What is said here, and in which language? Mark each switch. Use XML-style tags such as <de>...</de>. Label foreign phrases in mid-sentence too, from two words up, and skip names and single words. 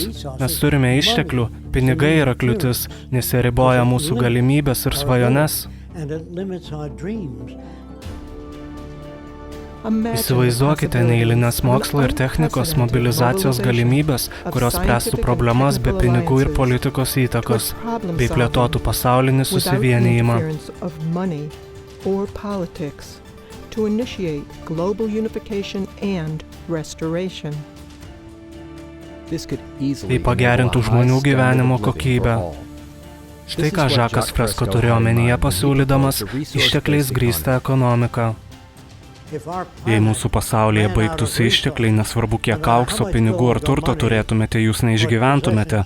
<lt>Mes turime išteklių, pinigai yra kliūtis, nes jie riboja mūsų galimybės ir svajones. Įsivaizduokite neeilinės mokslo ir technikos mobilizacijos galimybės, kurios spręstų problemas be pinigų ir politikos įtakos, bei plėtotų pasaulinį susivienijimą.</lt> <en>To initiate global unification and restoration.</en> <lt>Tai pagerintų žmonių gyvenimo kokybę. Štai ką Žakas Fresko turėjo omenyje pasiūlydamas ištekliais grįstą ekonomiką. Jei mūsų pasaulyje baigtųsi ištekliai, nesvarbu kiek aukso, pinigų ar turto turėtumėte, jūs neišgyventumėte.</lt>